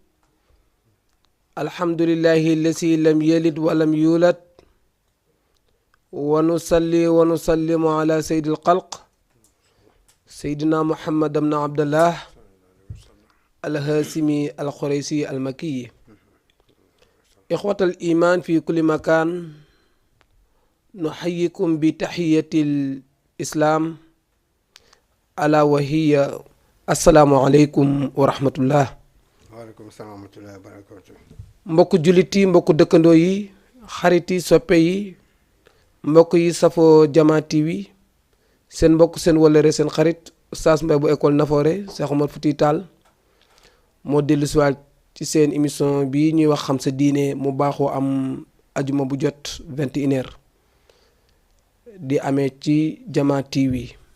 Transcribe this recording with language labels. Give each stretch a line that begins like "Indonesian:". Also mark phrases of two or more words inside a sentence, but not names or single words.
Arabic: الحمد لله الذي لم يلد ولم يولد ونصلي ونسلم على سيد الخلق سيدنا محمد بن عبد الله الهاشمي القريشي المكي إخوة الإيمان في كل مكان نحييكم بتحية الإسلام ألا وهي السلام عليكم ورحمة الله. وعليكم السلام ورحمة الله وبركاته.
Wolof: mbokku jullit yi mbokku dëkkandoo yi xarit yi soppe yi mbokk yi safoo Jama TV seen mbokk seen wëllëre seen xarit Oustaz Mbaye bu école Nafoore Cheikh Omar Fouti Tall moo dellu si waat ci seen émission bi ñuy wax xam sa diine mu baaxoo am ajuma bu jot 21h di amee ci Jama TV